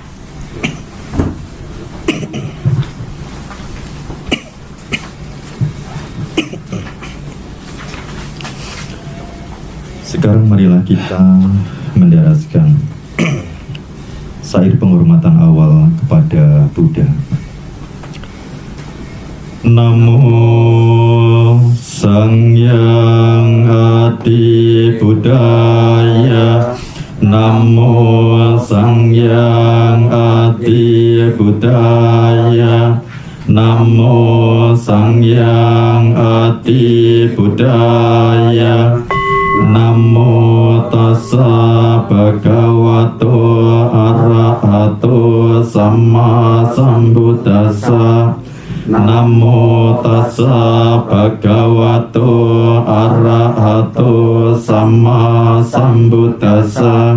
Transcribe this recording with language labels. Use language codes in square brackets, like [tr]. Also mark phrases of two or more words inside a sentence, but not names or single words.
[id] Sekarang marilah kita mendaraskan syair penghormatan awal kepada Buddha. [pi] Namo Sangyang Adi Buddhaya, Namo Sangyang Adi Buddhaya, Namo Sangyang Adi Buddhaya, Namo Tassa Bhagavato Arahato Samma Sambuddhassa, Namo Tassa Bhagavato Arahato Samma Sambuddhassa.